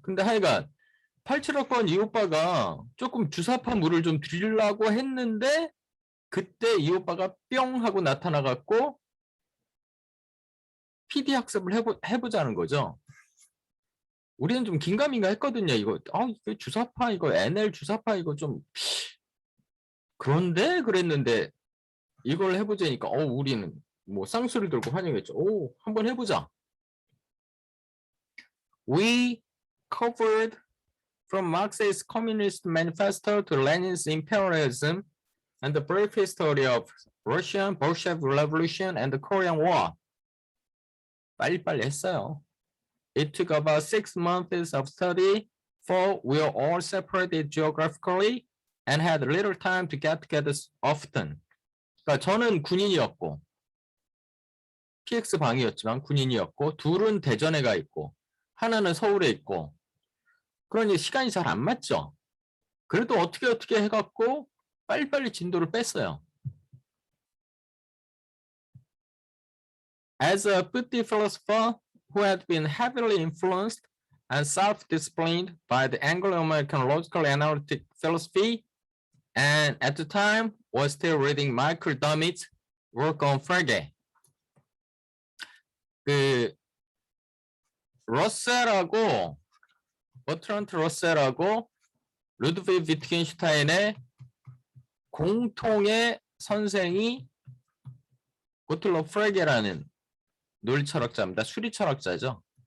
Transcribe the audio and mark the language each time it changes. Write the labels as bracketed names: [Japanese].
[Korean] 근데 하여간 87학번 이 오빠가 조금 주사파 물을 좀 드리려고 했는데 그때 이 오빠가 뿅 하고 나타나갖고 PD 학습을 해보자는 거죠. 우리는 좀 긴가민가 했거든요. 이거 주사파 이거 NL 주사파 이거 좀 그런데 그랬는데 이걸 해보자니까 우리는 뭐 쌍수를 들고 환영했죠. 한번 해보자. [English] We covered from Marx's Communist Manifesto to Lenin's imperialism and the brief history of Russian Bolshevik Revolution and the Korean War. [Korean] 빨리빨리 했어요. [English] It took about 6 months of study, for we were all separated geographically and had little time to get together often. [Korean] 그러니까 저는 군인이었고, PX 방이었지만 군인이었고, 둘은 대전에 가 있고, 하나는 서울에 있고, 그러니 시간이 잘 안 맞죠. 그래도 어떻게 해갖고 빨리빨리 진도를 뺐어요. [English] As a Buddhist philosopher who had been heavily influenced and self-disciplined by the Anglo-American logical analytic philosophy, and at the time was still reading Michael Dummett's work on Frege. [Korean] 그 러셀하고 버트란트 러셀하고 루드비그 위트겐슈타인의 공통의 선생이 고틀로 프레게라는 논리철학자입니다. 수리철학자죠.